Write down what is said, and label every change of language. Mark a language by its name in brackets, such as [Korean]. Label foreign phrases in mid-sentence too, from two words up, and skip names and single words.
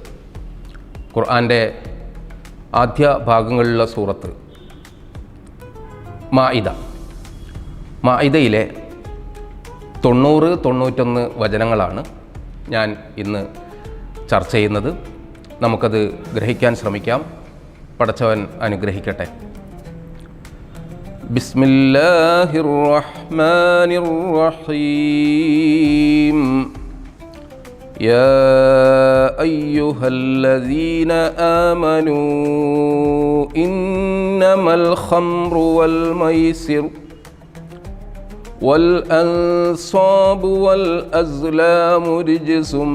[Malayalam] ഖുർആൻ്റെ ആദ്യ ഭാഗങ്ങളിലുള്ള സൂറത്ത് മാഇദയിലെ 90-91 വചനങ്ങളാണ് ഞാൻ ഇന്ന് ചർച്ച ചെയ്യുന്നത്. നമുക്കത് ഗ്രഹിക്കാൻ ശ്രമിക്കാം. പടച്ചവൻ അനുഗ്രഹിക്കട്ടെ. [Arabic] بسم الله الرحمن الرحيم. يا أيها الذين آمنوا إنما الخمر والميسر والأنصاب والأزلام رجس